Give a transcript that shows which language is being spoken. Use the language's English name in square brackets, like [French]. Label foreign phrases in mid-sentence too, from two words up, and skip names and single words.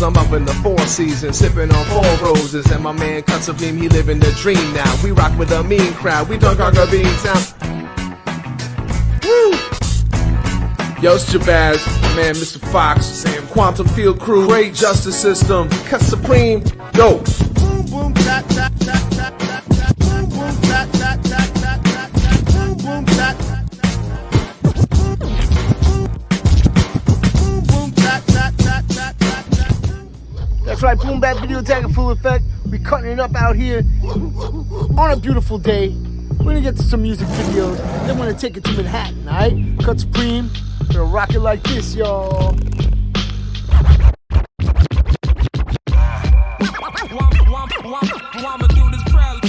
[English] I'm up in the Four Seasons, sipping on 4 roses, and my man cuts a beam, he living the dream now. We rock with a mean crowd, we dunk our beans out. Woo! Yo, it's Jabaz, my man Mr. Fox, Sam Quantum Field Crew, great justice system, Cut Supreme, yo. Boom, boom, tap, tap, tap, tap, tap, tap. Boom, boom, tap, tap, tap, tap, tap, tap. Boom, boom, tap. Boom, boom, tap, tap, tap, tap, tap, tap. That's right, Boom Bap Video Attack in full effect. We cutting it up out here on a beautiful day. We're gonna get to some music videos, then we're gonna take it to Manhattan, alright? Cut Supreme. We're gonna rock it like this, y'all. I'ma do this proudly.